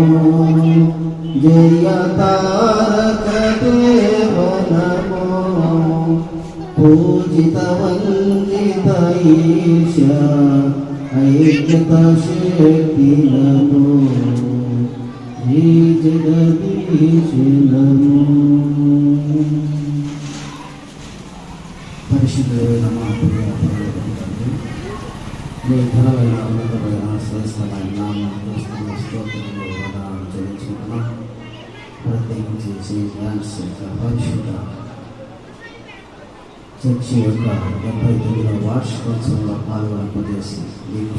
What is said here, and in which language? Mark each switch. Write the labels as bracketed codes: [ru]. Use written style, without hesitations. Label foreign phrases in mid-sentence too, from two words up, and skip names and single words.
[te] జయ తారక దేవ నమో పూజిత వందిత ఈశా ఐక్యత శక్తి నమో జయ జగదీశ నమో పరిశుద్ధుడైన మా ప్రియ మీ ఘనమైన ఉన్నతమైన శ్రేష్టమైన నామమునకు స్తోత్రములు వందనాలు చెల్లించుకుంటున్నాం. ప్రత్యేకించి డాన్స్ పరిశుద్ధ చర్చి యొక్క 79వ వార్షికోత్సవంలో పాల్గొనపజేసి మీకు